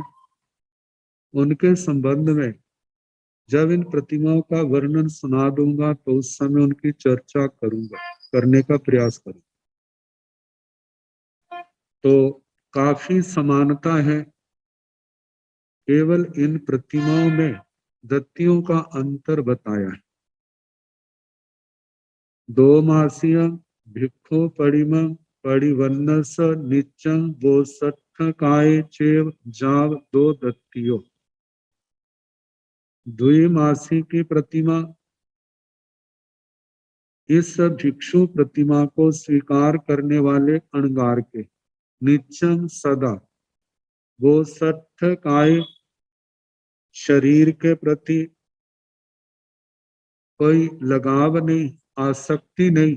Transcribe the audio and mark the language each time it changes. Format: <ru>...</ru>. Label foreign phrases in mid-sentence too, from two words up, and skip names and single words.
<hi>उनके संबंध में जब इन प्रतिमाओं का वर्णन सुना दूंगा तो उस समय उनकी चर्चा करूंगा, करने का प्रयास करूंगा। तो काफी समानता है, केवल इन प्रतिमाओं में दत्तियों का अंतर बताया है।</hi> <pra>दो मासिया भिक्षु परिम परिवन्नस निचंग बोसठ काय चेव जाव दो दत्तियों।</pra> <hi>द्विमासी की प्रतिमा, इस भिक्षु प्रतिमा को स्वीकार करने वाले अणगार के</hi> <pra>निचम सदा वो सठ काय</pra> <hi>शरीर के प्रति कोई लगाव नहीं, आसक्ति नहीं।</hi>